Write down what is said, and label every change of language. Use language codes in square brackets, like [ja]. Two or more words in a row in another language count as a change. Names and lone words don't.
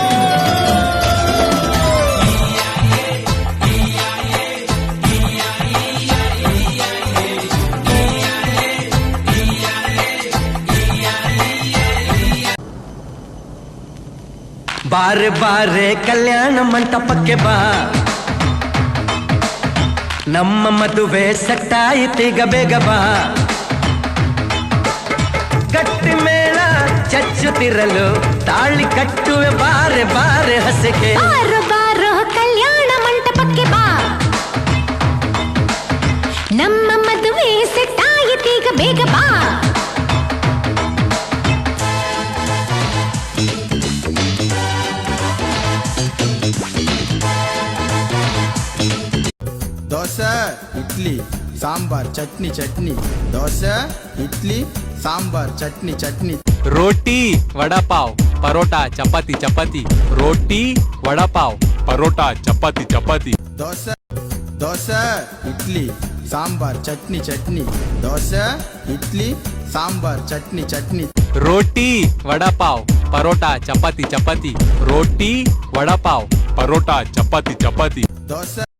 [kn] ಬಾರೆ ಬಾರೆ ಕಲ್ಯಾಣ ಮಂಟಪಕ್ಕೆ ಬಾ ನಮ್ಮ ಮದುವೆ ಸಟ್ಟಾಯಿತೀಗ ಬೇಗ ಬಾ ಗಟ್ಟಿ ಮೇಳ ಚಚ್ಚುತ್ತಿರಲು ತಾಳಿ ಕಟ್ಟುವೆ ಬಾರೆ ಬಾರೆ ಹಸಿಗೆ ಬಾರೋ ಬಾರೋ ಕಲ್ಯಾಣ ಮಂಟಪಕ್ಕೆ ಬಾ ನಮ್ಮ ಮದುವೆ ಸೆಟ್ಟಾಯಿತೀಗ ಬೇಗ ಬಾ ದೋಸೆ ಇಡ್ಲಿ ಸಾಂಬಾರ್ ಚಟ್ನಿ ಚಟ್ನಿ ದೋಸೆ ಇಡ್ಲಿ ಸಾಂಬಾರ್ ಚಟ್ನಿ ಚಟ್ನಿ [hi] रोटी वड़ा पाव परोटा चपाती चपाती रोटी वड़ा पाव परोटा चपाती चपाती [kn] ದೋಸೆ ದೋಸೆ ಇಡ್ಲಿ ಸಾಂಬಾರ್ ಚಟ್ನಿ ಚಟ್ನಿ ದೋಸೆ ಇಡ್ಲಿ ಸಾಂಬಾರ್ ಚಟ್ನಿ ಚಟ್ನಿ [hi] रोटी वड़ा पाव परोटा चपाती चपाती रोटी वड़ा पाव परोटा चपाती चपाती [kn] ದೋಸೆ